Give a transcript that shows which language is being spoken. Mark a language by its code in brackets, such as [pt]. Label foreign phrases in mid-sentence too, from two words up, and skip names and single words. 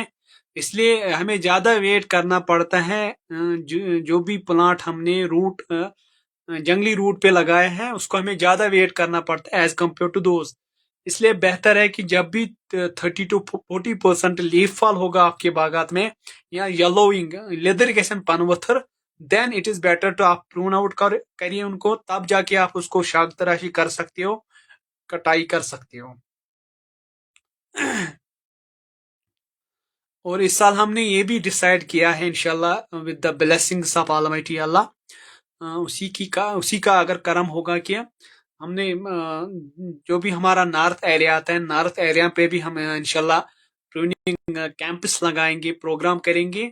[hi] इसलिए हमें ज्यादा वेट करना पड़ता है। जो भी प्लांट हमने जंगली रूट पे लगाए हैं उसको हमें ज्यादा वेट करना पड़ता है [en] as compared to those. [hi] इसलिए बेहतर है कि जब भी 30 to 40% [en] leaf fall [hi] होगा आपके बागात में या येलोइंग [ks] लेदर गसन पन वथर, [en] then it is better to [hi] आप [en] prune out [hi] करिए उनको, तब जाके आप उसको शाख तराशी कर सकते हो, कटाई कर सकते हो। और इस साल हमने ये भी डिसाइड किया है इंशाल्लाह [en] with the blessings of Almighty Allah, [hi] उसी का अगर कर्म होगा कि हमने जो भी हमारा [en] north area [hi] आता है, [en] north area [hi] पे भी हम इंशाल्लाह [en] pruning camps [hi] लगाएंगे, प्रोग्राम करेंगे।